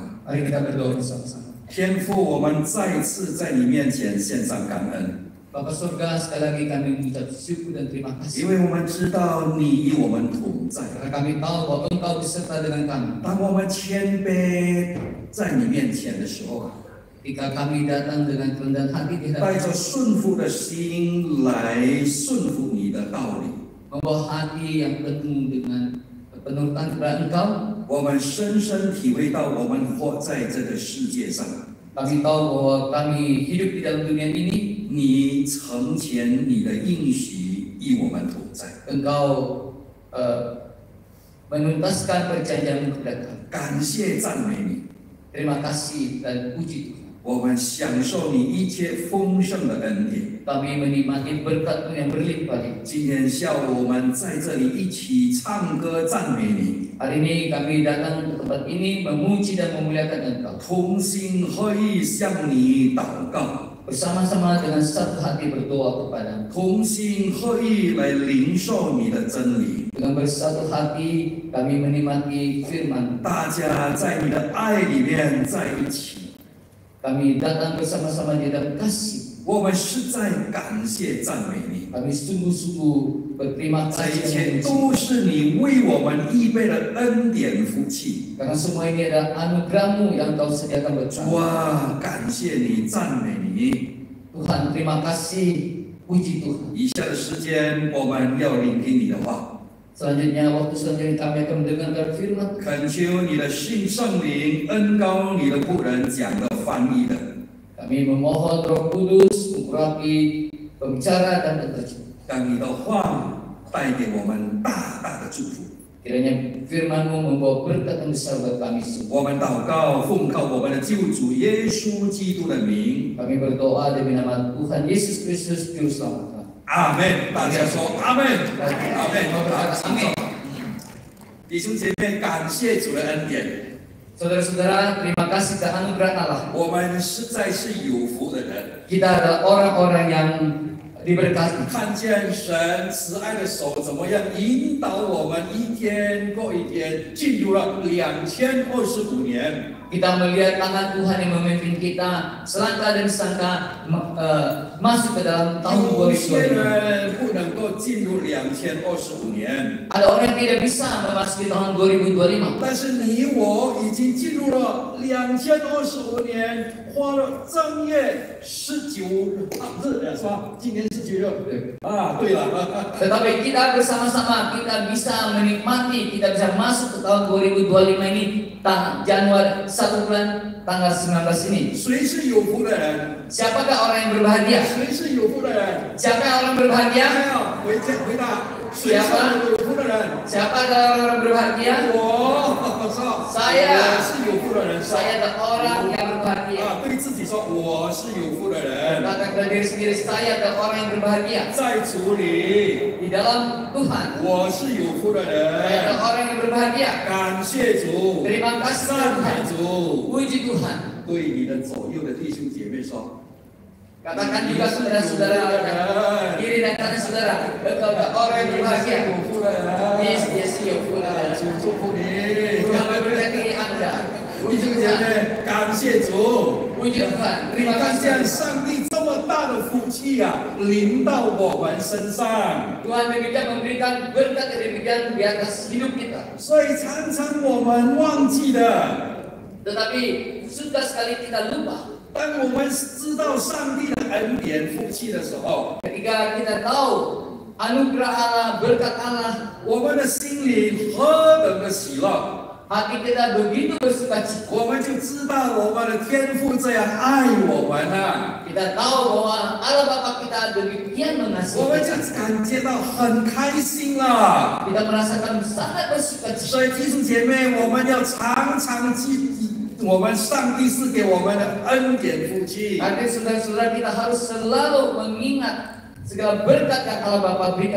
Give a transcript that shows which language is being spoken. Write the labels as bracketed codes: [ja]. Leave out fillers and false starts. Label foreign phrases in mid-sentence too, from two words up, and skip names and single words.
[id] Mari kita berdoa bersama-sama. [zh] 天父，我们再次在你面前献上感恩， [id] Bapa Surga, sekali lagi kami mengucap syukur dan terima [zh] 因 [id] kasih. [zh] 为我们知道你与我们同在。 [id] Karena kami tahu bahwa Engkau beserta dengan kami. [zh] 当我们谦卑在你面前的时候， [id] Ketika kami datang dengan kerendahan hati di [zh] 带 [id] hadapan [zh] 着顺服的心来顺服你的道理， [id] membawa hati yang penuh dengan penurutan kepada Engkau. [zh] 我们深深体会到我们活在这个世界上， [id] Kami tahu bahwa kami hidup di dalam dunia ini. [zh] 你成全你的应许与我们同在。 [id] Engkau menuntaskan perjanjian kepada kami. [zh] 感谢赞美你， [id] Terima kasih dan puji Tuhan. [zh] 我们享受你一切丰盛的恩典。 [id] Kami menikmati berkat yang berlimpah. [zh] 今天下午我们在这里一起唱歌赞美你， [id] Hari ini kami datang ke tempat ini memuji dan memuliakan Engkau. [zh] 同心合意向你祷告， [id] Bersama-sama dengan satu hati berdoa kepada-Mu. [zh] 同心合意来领受你的真理。 [id] Dengan bersatu hati kami menikmati firman. [zh] 大家在你的爱里面在一起， [id] Kami datang bersama-sama di dalam kasih. [zh] 我们实在感谢赞美你。 [id] Kami sungguh-sungguh berterima [zh] 这一 [id] kasih [zh] 切 [id] dan memuji. [zh] 都是你为我们预备的恩典福气。 [id] Karena semua ini adalah anugerah-Mu yang Kau sediakan buat kami. [zh] 哇，感谢你，赞美你！ [id] Tuhan, terima kasih, puji Tuhan. [zh] 以下的时间，我们要聆听你的话， [id] Selanjutnya, waktu selanjutnya kami akan mendengarkan firman. [zh] 恳求你的圣灵恩膏你的仆人讲的、翻译的， [id] Kami memohon Roh Kudus mengurapi pembicara dan penterjemah. [zh] 让你的话带给我们大大的祝福。 [id] Kiranya firman-Mu membawa berkat yang besar buat kami semua. [zh] 我们祷告，奉靠我们的救主耶稣基督的名， [id] Kami berdoa demi nama Tuhan Yesus Kristus Juru Selamat kami. [zh] 阿门！大家说阿门，阿门，阿门。弟兄姐妹，感谢主的恩典， [id] Saudara-saudara, terima kasih ke anugerah Allah. [zh] 我们实在是有福的人。 [id] Kita adalah orang-orang yang diberkati. [zh] 看见神慈爱的手怎么样引导我们一天过一天，进入了2025年。 [id] Kita melihat tangan Tuhan yang memimpin kita selangkah demi selangkah masuk ke dalam tahun [zh] 有些 [id] 2025. [zh] 人不能够进入2025年， [id] Ada orang yang tidak bisa memasuki tahun 2025. [zh] 但是你我已经进入了2025年，花了正月19日是吧？今年是几日？啊，对了， [id] Tetapi kita bersama-sama kita bisa menikmati, kita bisa masuk ke tahun 2025 ini Januari 1 bulan tanggal 19 ini. [zh] 谁是有福的人？ [id] Siapakah orang yang berbahagia? [zh] 谁是有福的人？ [id] Siapa orang berbahagia? [zh] 哎回答，谁是有福的人？ [id] Siapa adalah orang berbahagia? [zh] 我是有福的人。 [id] Saya adalah orang yang berbahagia. [zh] 啊，对自己说我是有福的人， [id] Katakan kepada diri sendiri, saya adalah orang yang berbahagia. [zh] 在主里 [id] Di dalam Tuhan, [zh] 我是有福的 [id] saya [zh] 人。 [id] adalah orang yang berbahagia. [zh] 感谢主， [id] Terima kasih [zh] 赞 [id] Tuhan. [zh] 美主。 [id] Puji Tuhan. [zh] 对你的左右的弟兄姐妹说， [id] Katakan juga saudara-saudara, diri dan kanan saudara, engkau adalah orang yang berbahagia. [zh] 有福的人， Yes,有福的人。主祝福你。 [id] Tuhan memberkati Anda. [zh] 弟兄姐妹，感谢主， [id] Puji Tuhan. [zh] 你 [id] Terima [zh] 看见 [id] kasih. [zh] 上帝这么大的福福气临到我们身上。 [id] Tuhan demikian memberikan berkat yang demikian di atas hidup kita. [zh] 所以常常我们忘记了， [id] Tetapi sudah sekali kita lupa [zh] 当我们知道上帝的恩典福气的时候， [id] ketika kita tahu anugerah Allah, berkat Allah, [zh] 我们的心里何等的喜乐， [id] hati kita begitu bersukacita. [zh] 我们就知道我们的天父这样爱我们啊， [id] Kita tahu bahwa Allah Bapa kita demikian [zh] 我 [id] mengasihi [zh] 们就 [id] kita. [zh] 感觉到很开心了。 [id] Kita merasakan sangat bersukacita. [zh] 所以弟兄姐妹，我们要常常记我们上帝赐给我们的恩典福气。 [id] Artinya saudara-saudara kita harus selalu mengingat segala berkat yang Allah Bapa berikan.